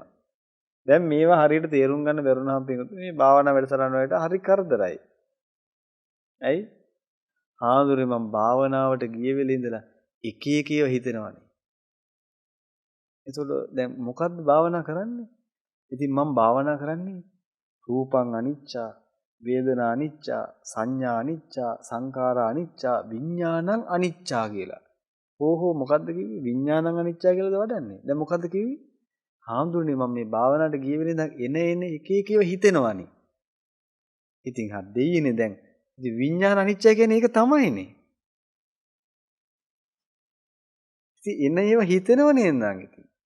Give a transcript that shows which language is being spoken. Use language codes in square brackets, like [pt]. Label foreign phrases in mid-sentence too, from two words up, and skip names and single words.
[si] දැන් මේවා හරියට තේරුම් ගන්න බැරුණාම මේ භාවනා වැඩසටහන වලට හරි කරදරයි. ඇයි? ආඳුරේ මම භාවනාවට ගිය වෙලේ ඉඳලා එක ඒවා හිතෙනවානේ. ඒතකොට දැන් මොකද්ද භාවනා කරන්නේ? ඉතින් මම භාවනා කරන්නේ [pi] රූපං අනිච්චා, වේදනා අනිච්චා, සංඥා අනිච්චා, සංඛාරා අනිච්චා, විඥානං අනිච්චා කියලා. [si] ඕහෝ මොකද්ද කිව්වේ? [pi] විඥානං අනිච්චා [si] කියලාද වඩන්නේ? දැන් මොකද්ද කිව්වේ? හාමුදුරනේ මම මේ භාවනාවට ගිය වෙලේ ඉඳන් එන එක ඒවා හිතෙනවානේ. ඉතින් හරි දෙයියනේ දැන්. ඉතින් විඥාන අනිච්චය කියන්නේ ඒක තමයිනේ. ඉතින් ඒවා හිතෙනවනේ නං ඉතින්.